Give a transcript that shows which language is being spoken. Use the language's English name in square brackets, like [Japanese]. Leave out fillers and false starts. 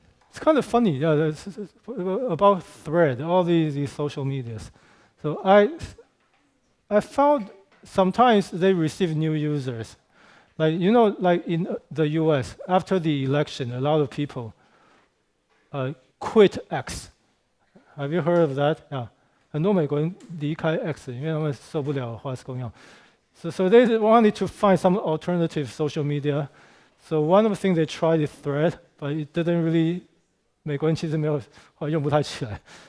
[English] It's kind of funny, yeah, about Thread, all these social medias. So I found sometimes they receive new users. Like, like in the US, after the election, a lot of people quit X. Have you heard of that? Yeah. [Chinese] 很多美国人离开 X， 因为他们受不了花式供养。 [English] So they wanted to find some alternative social media. So one of the things they tried is Thread, but it didn't really. [Chinese] 美国人其实没有用不太起来。